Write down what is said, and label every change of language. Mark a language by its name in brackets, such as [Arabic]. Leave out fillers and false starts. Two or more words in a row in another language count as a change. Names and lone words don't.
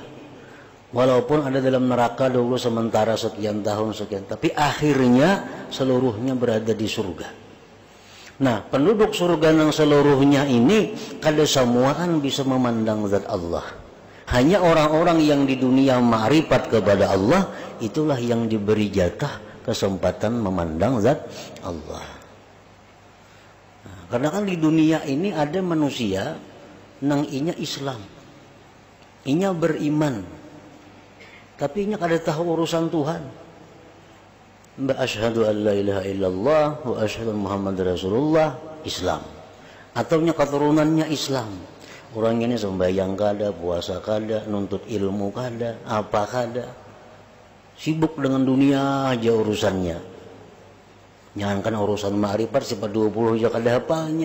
[Banjar] Walaupun ada dalam neraka dulu sementara sekian tahun sekian, tapi akhirnya seluruhnya berada di surga. Nah, penduduk surga yang seluruhnya ini kada samuaan bisa memandang zat Allah. Hanya orang-orang yang di dunia ma'rifat kepada Allah itulah yang diberi jatah kesempatan memandang zat Allah. Nah, karena kan di dunia ini ada manusia nang inya Islam, inya beriman, tapi inya kada tahu urusan Tuhan. [Arabic] أشهد أن لا إله إلا الله وأشهد محمد رسول الله, Islam. [Banjar] Atau nya keturunannya Islam. Orang ini sembahyang kada, puasa kada, nuntut ilmu kada, apa kada. Sibuk dengan dunia aja urusannya. Jangankan urusan ma'rifat, sifat 20 aja kada hafalnya.